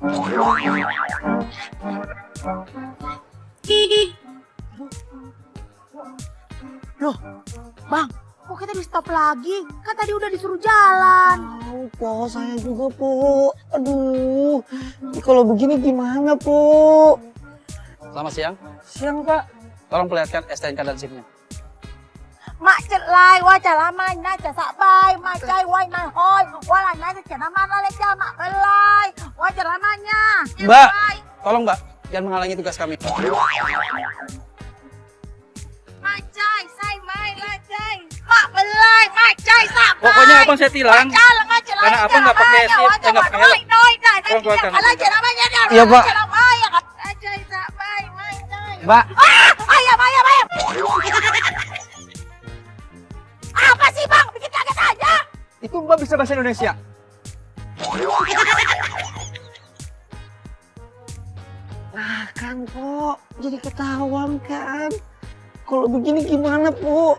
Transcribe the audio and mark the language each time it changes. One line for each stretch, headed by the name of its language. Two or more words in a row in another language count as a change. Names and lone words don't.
Indonesian: Loh, Bang, kok kita di stop lagi? Kan tadi udah disuruh jalan. Oh, Po, saya juga, Po. Aduh, kalau begini gimana, Po? Selamat siang. Siang, Pak. Tolong perlihatkan STNK dan SIM-nya. Mak cek lai, wah cara mai na cha sak bai, mai cai wai na hoi, wah lai na cha nama na le cha mak belai, wah cara namanya. Mbak, tolong Mbak, jangan menghalangi tugas kami. Mai cai, sai mai la cai, mak belai, mai cai sak bai. Pokoknya abang saya tilang, karena abang nggak pakai SIM, nggak pakai helm. Tolong keluarkan. Cara namanya dia. Iya, Pak. Cara mai, cai sak bai, mai cai. Mbak. Ayam. Apa sih Bang? Bikin kaget aja. Itu Mbak bisa bahasa Indonesia? Nah kan, Po. Jadi ketahuan kan. Kalau begini gimana, Po?